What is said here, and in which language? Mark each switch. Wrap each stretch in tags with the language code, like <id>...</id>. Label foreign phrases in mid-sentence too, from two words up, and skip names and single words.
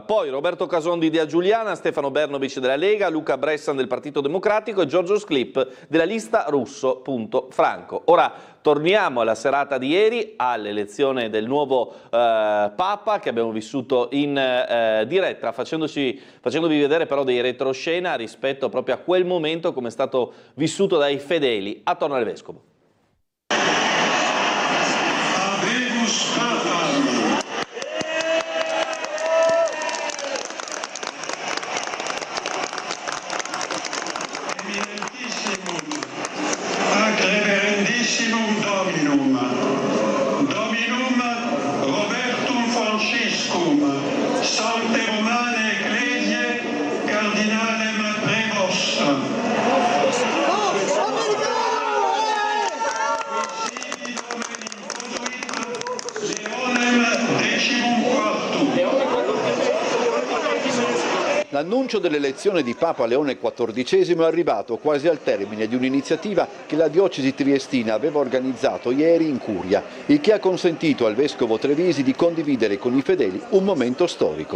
<it>Poi Roberto Casondi di Agiuliana, Stefano Bernovic della Lega, Luca Bressan del Partito Democratico e Giorgio Sclip della lista Russo.Franco. Ora torniamo alla serata di ieri, all'elezione del nuovo Papa che abbiamo vissuto in diretta, facendovi vedere però dei retroscena rispetto proprio a quel momento, come è stato vissuto dai fedeli attorno al Vescovo.</it> <la>Habemus Papa. Eminentissimum, ac reverendissimum Dominum, Dominum Robertum Franciscum, Sancte Romane Ecclesiae, Cardinalem Prevost.</la> <it>L'annuncio dell'elezione di Papa Leone XIV è arrivato quasi al termine di un'iniziativa che la diocesi triestina aveva organizzato ieri in Curia, il che ha consentito al vescovo Trevisi di condividere con i fedeli un momento storico.</it>